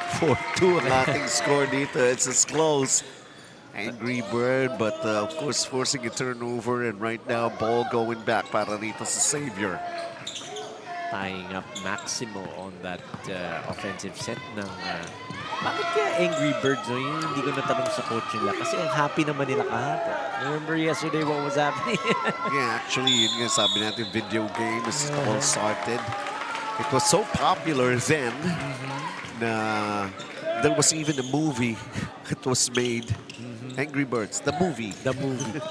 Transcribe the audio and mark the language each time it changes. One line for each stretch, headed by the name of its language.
English: 4-2
Filipino: ang ating score dito.
English: It's as close. Angry Bird, but of course forcing a turnover, and right now ball going back
Filipino: para rito sa Xavier.
English: Tying up Maximo on that offensive set ng...
Filipino: bakit kaya Angry Birds? No? Yung hindi ko natanong sa coach nila kasi ang happy naman nila kahapon.
English: Remember yesterday what was happening? Yeah, actually, yun nga sabi natin, video game is all started. It was so popular then na there was even a movie that was made. Angry Birds, the movie. The movie.